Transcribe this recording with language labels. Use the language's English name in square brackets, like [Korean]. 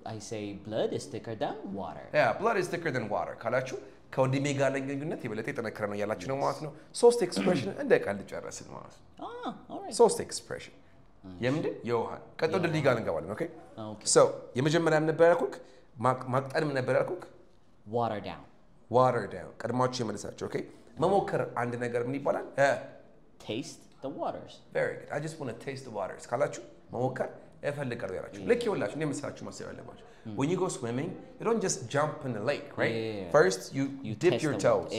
[English] I say blood is thicker than water. Yeah, blood is thicker than water [Amharic] ካላችሁ ከወንድሜ ጋር ያለኝ ግንኙነት የበለጠ የጠነከረ ነው ያላችሁ ነው ማለት ነው ሶስት ኤክስፕሬሽን እንደ ቃል ጨረስን ማለት ነው [English] all right [Amharic] ሶስት ኤክስፕሬሽን የምንድን የውሃ ቀጥሎ ድልድይ ጋር እንገባለን ኦኬ [English] okay [Amharic] so የመጀመሪያም ነበር ያልኩህ ማቅጠንም ነበር ያልኩህ [English] water down [Amharic] ቀድማችሁ የመለሳችሁ ኦኬ መሞከር አንድ ነገር ምን ይባላል [English] taste the waters. Very good. I just want to taste the waters [Amharic] ካላችሁ መሞከር እፈልጋለሁ ያላችሁ ልክ ይኸውላችሁ እኔ መስላችሁ ማሰብ ያለባችሁ [English] when you go swimming you don't just jump in the lake right first you dip your toes